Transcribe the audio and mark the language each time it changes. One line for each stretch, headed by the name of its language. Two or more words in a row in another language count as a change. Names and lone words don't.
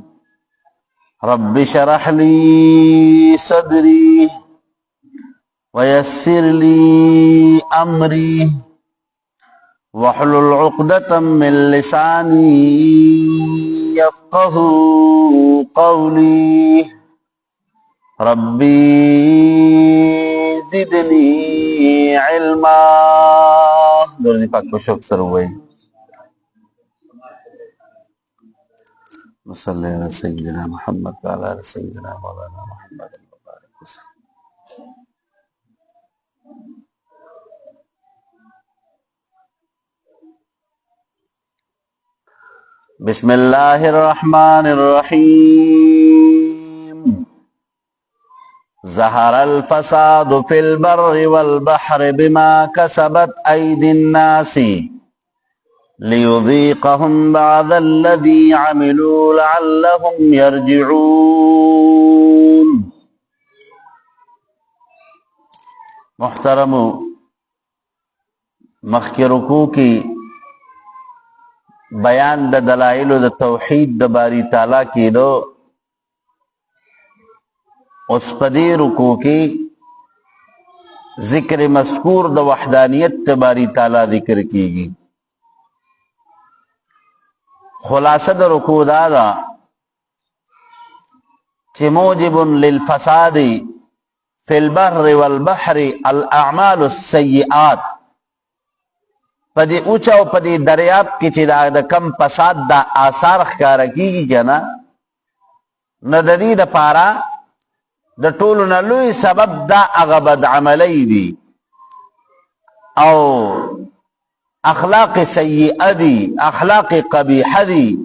Arabic: رب اشرح لي صدري ويسر لي أمري واحلل عقدة من لساني يفقه قولي. ربي زدني علما.
Pashto: درود پاک کو شوق سره وای.
Arabic: صلی علی سیدنا محمد وعلى آل سیدنا مولانا محمد وبارك وسلم. بسم الله الرحمن الرحيم. ظهر الفساد في البر والبحر بما كسبت أيدي الناس ليذيقهم بعض الذي عملوا لعلهم يرجعون.
Pashto: محترم مخکی رکوع کی بیان د دلائل د توحید د باری تعالی کی دو اس پدی رکوع کی ذکر مذکور د وحدانیت د باری تعالی ذکر کیگی. خلاصہ د رکوع دادا چی
Arabic: موجب للفساد فی البر والبحر الاعمال السیئات.
Pashto: پدی اوچا و پدی دریاب کی چی دا کم فساد دا آثار خکارا کیگی کنا نو د دې د پارا د ټولو نه لوی سبب دا هغه بد عملی دی او اخلاق سیئه دی، اخلاق قبیحه دی.